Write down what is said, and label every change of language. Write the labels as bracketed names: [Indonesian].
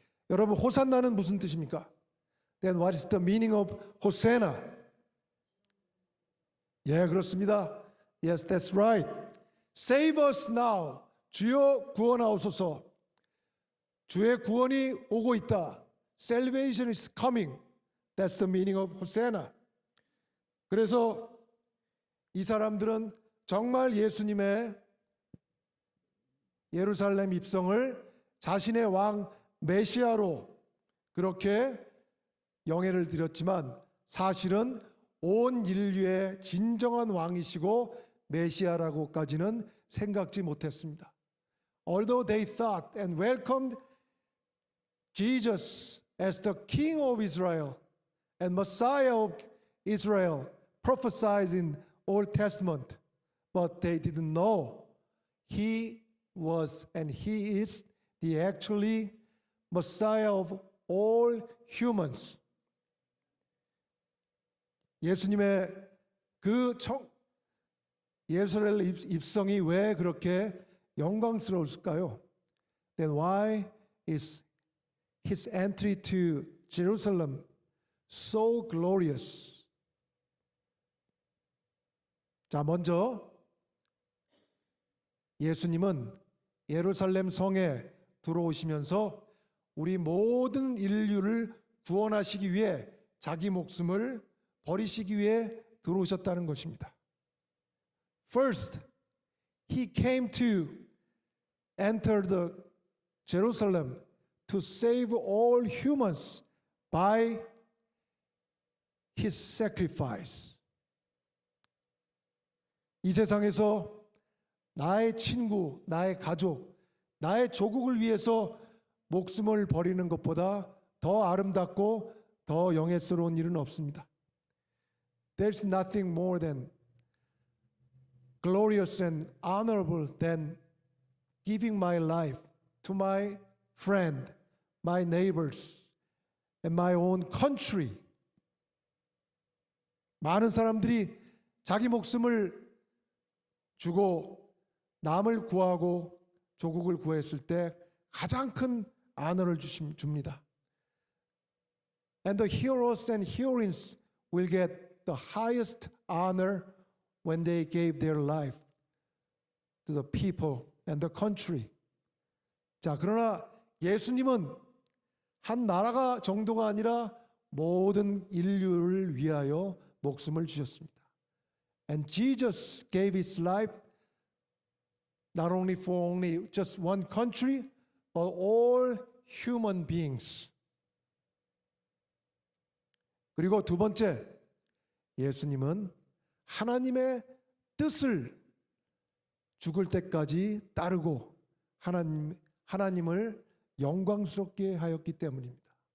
[Korean] 여러분 호산나는 무슨 뜻입니까? [English] Then what is the meaning of Hosanna? [Korean] 예, 그렇습니다. [English] Yes, that's right. Save us now. [Korean] 주여 구원하옵소서. 주의 구원이 오고 있다. [English] Salvation is coming. That's the meaning of Hosanna. [Korean] 그래서 이 사람들은 정말 예수님의 예루살렘 입성을 자신의 왕 메시아로 그렇게 영예를 드렸지만 사실은 온 인류의 진정한 왕이시고 메시아라고까지는 생각지 못했습니다. [English] Although they thought and welcomed Jesus as the King of Israel and Messiah of Israel prophesied in Old Testament, but they didn't know he was and he is the actually Messiah of all humans. [Korean] 예수님의 그 예루살렘 입성이 왜 그렇게 영광스러웠을까요? [English] Then why is his entry to Jerusalem so glorious? [Korean] 자, 먼저 예수님은 예루살렘 성에 들어오시면서 우리 모든 인류를 구원하시기 위해 자기 목숨을 버리시기 위해 들어오셨다는 것입니다. [English] First, He came to enter the Jerusalem to save all humans by his sacrifice. [Korean] 이 세상에서 나의 친구, 나의 가족, 나의 조국을 위해서 목숨을 버리는 것보다 더 아름답고 더 영예스러운 일은 없습니다. [English] There's nothing more than glorious and honorable than giving my life to my friend, my neighbors, and my own country. [Korean] 많은 사람들이 자기 목숨을 주고 남을 구하고 조국을 구했을 때 가장 큰 honor를 줍니다. [English] And the heroes and heroines will get the highest honor when they gave their life to the people and the country. [Korean] 자, 그러나 예수님은 한 나라가 정도가 아니라 모든 인류를 위하여 목숨을 주셨습니다. [English] And Jesus gave his life not only for only just one country, but all human beings. [Korean] 그리고 두 번째, 예수님은 하나님의 뜻을 죽을 때까지 따르고 하나님을 영광스럽게 하였기 때문입니다.